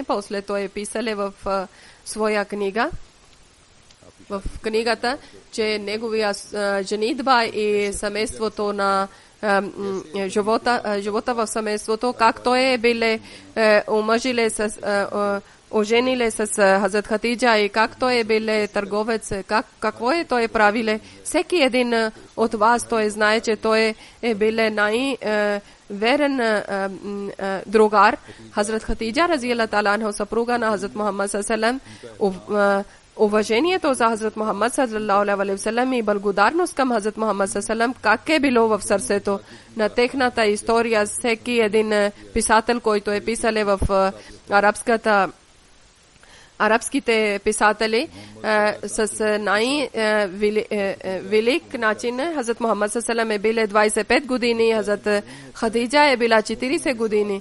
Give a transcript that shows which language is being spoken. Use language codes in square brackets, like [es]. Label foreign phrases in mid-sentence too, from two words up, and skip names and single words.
[bg] После той е писал в своя книга. В книгата, че неговия женитба и семейството на живота в семейството, как той е бил ожениле с Хазрат Хатиджа и как той е бил търговец, какво е той правиле. Всеки един от вас той знае, че той е бил най-верен другар. Хазрат Хатиджа [ar] رضي الله تعالى عنها, [bg] съпруга на Хазрат Мухаммад [ar] صلى الله عليه وسلم. [bg] Уважението за Хазрат Мухаммад [ar] صلى الله عليه وسلم [bg] и благодарност към Хазрат Мухаммад [ar] صلى الله عليه وسلم, [bg] как е било в сърцето на техната история. Всеки един писател, който е писал в арабската арабските писатели с най-велик начин. Хазрат Мухаммад саллаллаху е биле 25 години, Хазрат Хадиджа е била 40 години.